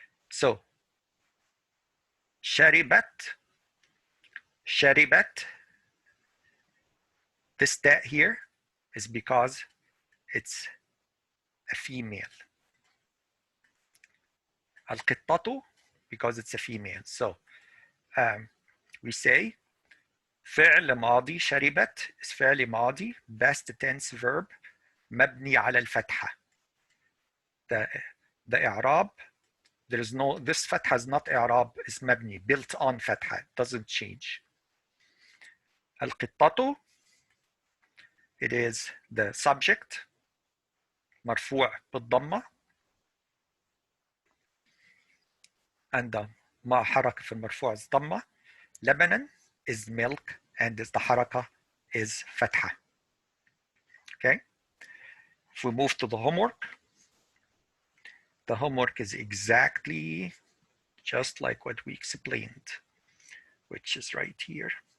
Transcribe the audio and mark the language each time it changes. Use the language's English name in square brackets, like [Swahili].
[Arabic] So شربت. شربت. [English] This ta here is because it's a female. القطة because it's a female. So we say [Arabic] فعل ماضي شربت is فعل ماضي [English] past tense verb [Arabic] مبني على الفتحة. [English] The إعراب, there is no, this فتحة is not إعراب, is مبني, built on فتحة, doesn't change. [Arabic] القطة, [English] it is the subject [Arabic] مرفوع بالضمة, [English] and the [Arabic] ما حركة في المرفوع is ضمة. [English] لبنا is milk, and the حركة is فتحة. Okay? If we move to the homework is exactly just like what we explained, which is right here.